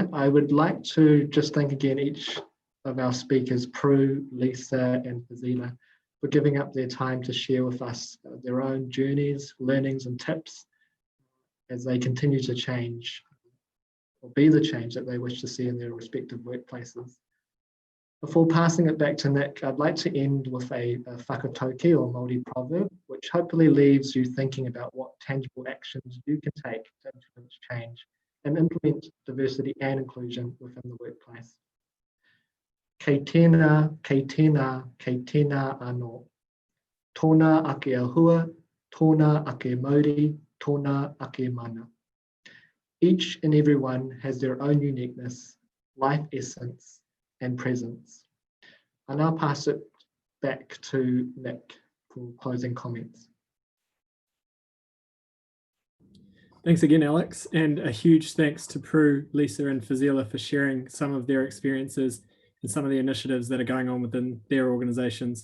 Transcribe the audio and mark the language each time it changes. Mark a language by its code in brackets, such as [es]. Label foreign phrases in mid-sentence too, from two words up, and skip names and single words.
[en] I would like to just thank again each of our speakers, Prue, Lisa, and Fuzela, for giving up their time to share with us their own journeys, learnings, and tips as they continue to change or be the change that they wish to see in their respective workplaces. Before passing it back to Nick, I'd like to end with a whakatauki or Māori proverb, which which hopefully leaves you thinking about what tangible actions you can take to influence change and implement diversity and inclusion within the workplace. [mi] Kei tēnā, kei tēnā, kei tēnā anō. Tōna ake ahua, tōna ake mauri, tōna ake mana. [en] Each and every one has their own uniqueness, life essence, and presence. I'll now pass it back to Nick for closing comments. Thanks again, Alex, and a huge thanks to Prue, Lisa, and Fuzela for sharing some of their experiences and some of the initiatives that are going on within their organizations.